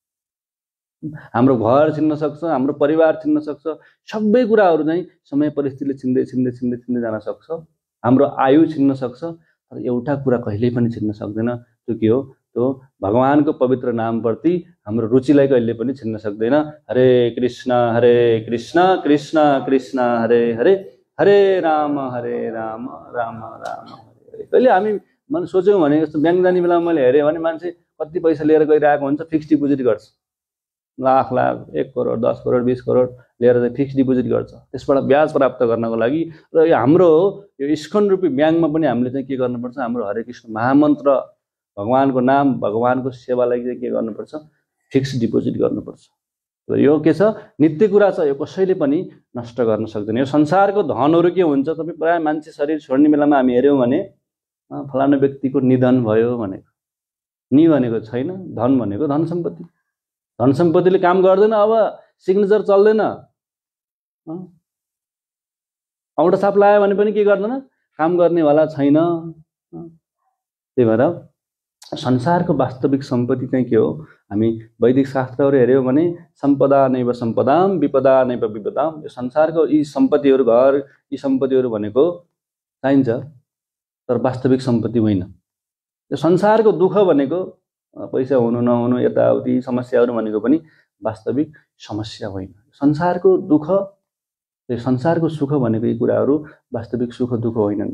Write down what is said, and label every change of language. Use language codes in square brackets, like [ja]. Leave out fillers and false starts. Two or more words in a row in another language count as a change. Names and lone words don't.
[ne] हाम्रो घर छिन्न सक्छ, हाम्रो परिवार छिन्न सक्छ, सबै कुराहरू चाहिँ समय परिस्थितिले छिन्दै जान सक्छ। हाम्रो आयु छिन्न सक्छ, तर एउटा कुरा कहिल्यै पनि छिन्न सक्दैन, त्यो के हो, त्यो भगवानको पवित्र नामप्रति हाम्रो रुचिलाई कहिले पनि छिन्न सक्दैन। [sa] हरे कृष्ण कृष्ण कृष्ण हरे हरे, हरे राम राम राम हरे। [ne] कहिले हामी मन सोच्यौँ भने यस्तो ब्याङ्क जाने बेलामा मैले हेरेँ भने मान्छे कति पैसा लिएर गइरहेको हुन्छ, [en] fixed deposit [ne] गर्छ, लाख 1 करोड 10 करोड 20 करोड लिएर चाहिँ [en] fixed deposit [ne] गर्छ, त्यसबाट ब्याज प्राप्त गर्नको लागि। र यो हाम्रो यो इस्कन रूपी ब्याङ्कमा पनि हामीले चाहिँ के गर्नुपर्छ, हाम्रो हरे कृष्ण महामन्त्र, भगवानको नाम, भगवानको सेवालाई चाहिँ के गर्नुपर्छ, [en] fixed deposit [ne] गर्नुपर्छ। र यो के छ, नित्य कुरा छ, यो कसैले पनि नष्ट गर्न सक्दैन। यो संसारको धनहरू के हुन्छ, तपाईँ प्रायः मान्छे शरीर छोड्ने बेलामा हामी हेऱ्यौँ भने फलाना व्यक्तिको निधन भयो भनेको, नि भनेको छैन, धन भनेको धन सम्पत्ति, धन सम्पत्तिले काम गर्दैन, अब सिग्नेचर चल्दैन, औँठा छाप लगायो भने पनि के गर्दैन, काम गर्नेवाला छैन। त्यही भएर संसारको वास्तविक सम्पत्ति चाहिँ के हो, हामी वैदिक शास्त्रहरू हेऱ्यौँ भने [sa] सम्पदा नैव सम्पदाम विपदा नैव विपदाम। [ne] यो संसारको यी सम्पत्तिहरू, घर, यी सम्पत्तिहरू भनेको चाहिन्छ, तर वास्तविक सम्पत्ति होइन। यो संसारको दुःख भनेको पैसा हुनु नहुनु, यताउति समस्याहरू भनेको पनि वास्तविक समस्या होइन। संसारको दुःख, संसारको सुख भनेको यी कुराहरू वास्तविक सुख दुःख होइनन्।